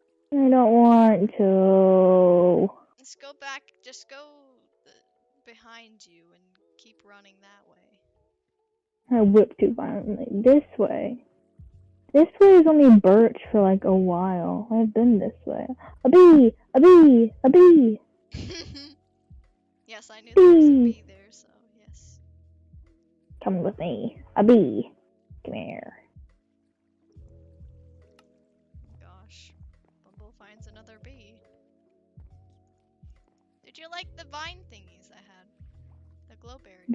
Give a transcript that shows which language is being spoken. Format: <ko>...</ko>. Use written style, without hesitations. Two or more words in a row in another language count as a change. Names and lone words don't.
<en>I don't want to. Let's go back. Just go behind you and keep running that way. I whip too violently. This way. This way is only birch for like a while. I've been this way. A bee! A bee! A bee! Yes, I knew there was a Bee! bee there, so yes. Come with me. A bee. Come here. Gosh. Bumble finds another bee. Did you like the vine thingies I had? The glowberries.</en>